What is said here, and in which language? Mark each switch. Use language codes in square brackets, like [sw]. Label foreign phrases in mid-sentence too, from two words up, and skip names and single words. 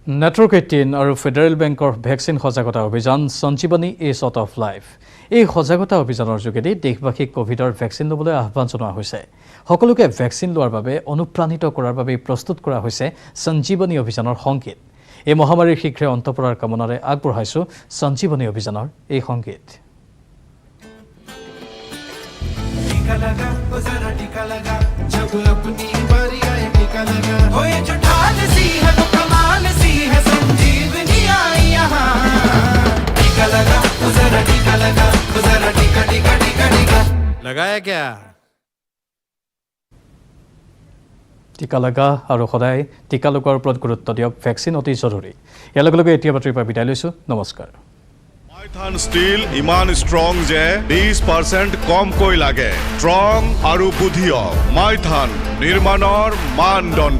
[as] নেটৱৰ্ক 18 আৰু ফেডাৰেল বেংকৰ ভেকচিন সজাগতা অভিযান সঞ্জীৱনী [en] a shot of life [as] এই সজাগতা অভিযানৰ যোগেদি দেশবাসীক কোভিডৰ ভেকচিন ল'বলৈ আহ্বান জনোৱা হৈছে সকলোকে ভেকচিন লোৱাৰ বাবে অনুপ্ৰাণিত কৰাৰ বাবে প্ৰস্তুত কৰা হৈছে সঞ্জীৱনী অভিযানৰ সংকেত এই মহামাৰীৰ শীঘ্ৰে অন্ত পৰাৰ কামনাৰে আগবঢ়াইছো সঞ্জীৱনী অভিযানৰ এই সংকেত [hi] टीका लगा ओ जरा टीका लगा जब अपनी बारी आए टीका लगा हो ये जो ढाल सी है वो कमाल सी है संजीवनी आई यहाँ टीका लगा ओ जरा टीका लगा ओ जरा टीका टीका टीका टीका लगाया क्या [as] টিকা লগা আৰু সদায় টিকা লোৱাৰ ওপৰত গুৰুত্ব দিয়ক ভেকচিন অতি জৰুৰী ইয়াৰ লগে লগে এতিয়া বাতৰিৰ পৰা বিদায় লৈছো নমস্কাৰ মাইথান ষ্টিল ইমান ষ্ট্ৰং যে 20% কমকৈ লাগে ষ্ট্ৰং আৰু বুদ্ধিয় মাইথান নিৰ্মাণৰ মানদণ্ড